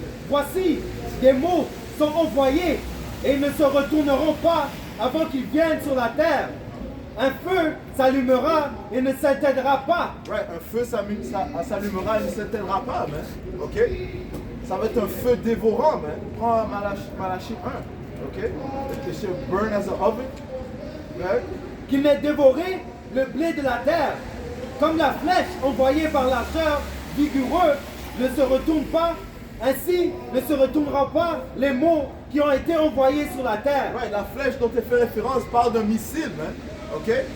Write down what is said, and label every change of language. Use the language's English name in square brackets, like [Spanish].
[French] Voici, des mots sont envoyés et ils ne se retourneront pas avant qu'ils viennent sur la terre. Un feu s'allumera et ne s'éteindra pas. Right, un feu s'allumera et ne s'éteindra pas, ok? Ça va être un feu dévorant, Prends Malachie 1, ok? [English] It shall burn as an oven, right? [French] Qu'il n'ait dévoré le blé de la terre. Comme la flèche envoyée par l'archeur vigoureux ne se retourne pas, ainsi ne se retournera pas les mots qui ont été envoyés sur la terre. Right, la flèche dont tu fais référence parle d'un missile, ok?